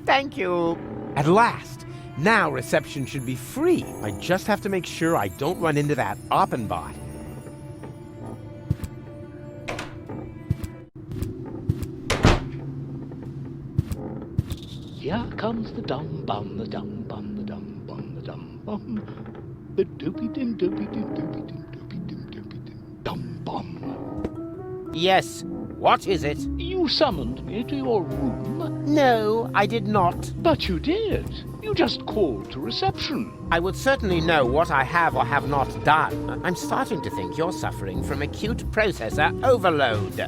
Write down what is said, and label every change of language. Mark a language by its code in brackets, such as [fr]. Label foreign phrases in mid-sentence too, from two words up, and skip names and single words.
[en] Thank you. At last. Now reception should be free. I just have to make sure I don't run into that Oppenbot. Here comes the dum bum, the dum bum, the dum bum, the dum bum. The doopy din doopy din doopy din doopy din doopy din dum bum. Yes. What is it? You summoned me to your room. No, I did not. But you did. You just called to reception. I would certainly know what I have or have not done. I'm starting to think you're suffering from acute processor overload.